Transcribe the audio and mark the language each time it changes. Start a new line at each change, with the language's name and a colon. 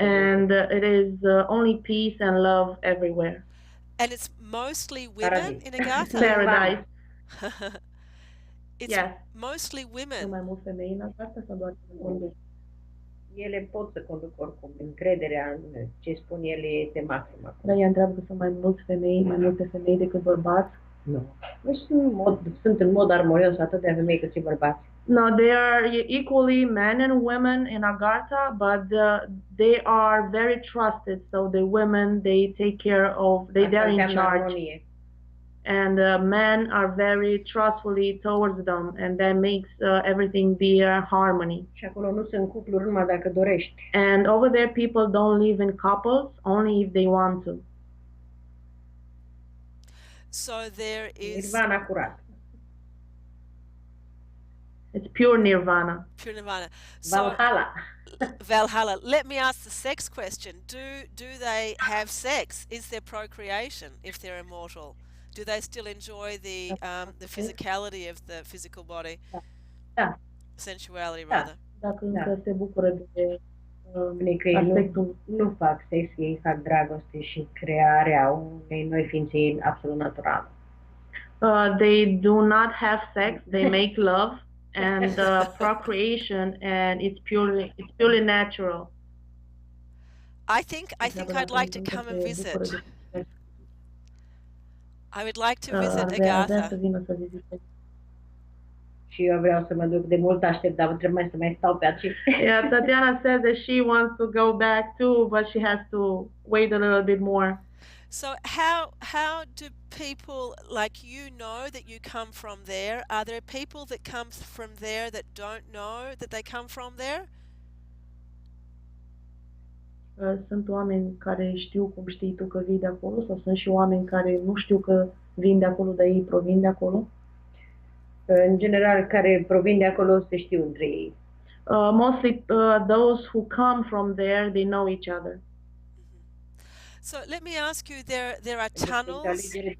English: And it is only peace and love everywhere. And it's mostly women in Agartha? Paradise. It's mostly women.
Romanian: Mai mult femei în Agartha sau doar femei? Ele pot să conducă oricum. Încrederea în ce spun ele este maximă. Dar ea întreabă că sunt mai multe femei decât bărbați. Nu. Sunt în mod armonios atât de femei cât și bărbați.
English: No, they are equally men and women in Agartha, but they are very trusted. So the women, they take care of, they are in charge.
Romanian: Armonie.
English: And men are very trustfully towards them, and that makes everything be a harmony.
Romanian: Și acolo nu sunt cupluri numai dacă dorești.
English: And over there, people don't live in couples, only if they want to. So there is
Romanian: Nirvana curat.
English: It's pure nirvana. Pure nirvana. So, Valhalla. Valhalla. Let me ask the sex question. Do they have sex? Is there procreation if they're immortal? Do they still enjoy the physicality of the physical body?
Romanian: Da.
English: Sensuality, rather.
Romanian: Dacă încă se bucură de aspectul. Nu fac sex, ei fac dragoste și crearea unei noi ființe absolut naturale.
English: They do not have sex, they make love and procreation, and it's purely natural. I think I'd like to come and visit. I would like to visit Agartha.
Romanian: Și eu vreau să mă duc, de mult aștept, dar trebuie să mai stau pe aici.
English: Yeah, Tatiana says that she wants to go back too, but she has to wait a little bit more. So how do people like you know that you come from there? Are there people that come from there that don't know that they come from there?
Romanian: Sunt oameni care știu cum știi tu că vii de acolo, sau sunt și oameni care nu știu că vin de acolo, dar ei provin de acolo? În general, care provin de acolo se știu între ei.
English: Mostly those who come from there, they know each other. So let me ask you, there are tunnels.